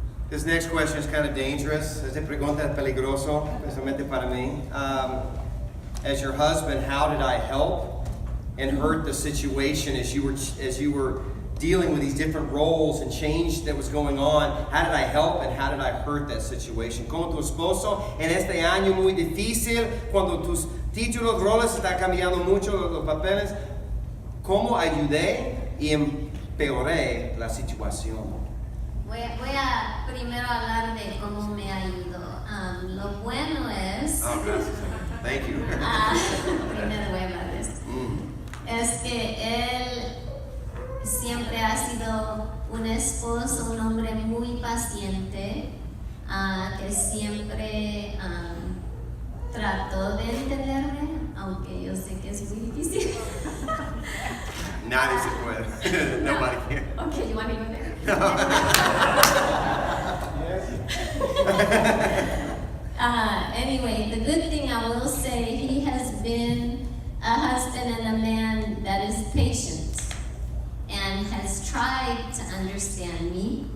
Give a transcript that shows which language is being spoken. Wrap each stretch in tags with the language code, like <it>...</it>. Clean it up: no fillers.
<en>This next question is kind of dangerous.</en> <es>Esta pregunta es peligroso, especialmente para mí.</es> <en>As your husband, how did I help and hurt the situation as you were dealing with these different roles and change that was going on? How did I help and how did I hurt that situation?</en> <es>Como tu esposo en este año muy difícil, cuando tus títulos, roles están cambiando mucho, los papeles, ¿cómo ayudé y empeoré la situación? Voy a primero hablar de cómo me ayudó. Lo bueno es... Oh, gracias.</es> <en>Thank you.</en> <es>Primero voy a hablar de esto. Es que él siempre ha sido un esposo, un hombre muy paciente, que siempre trató de entenderme, aunque yo sé que es muy difícil. Nadie se puede.</es> <en>Nobody can. Okay, you want me to go there? Anyway, the good thing I will say, he has been a husband and a man that is patient and has tried to understand me.</en>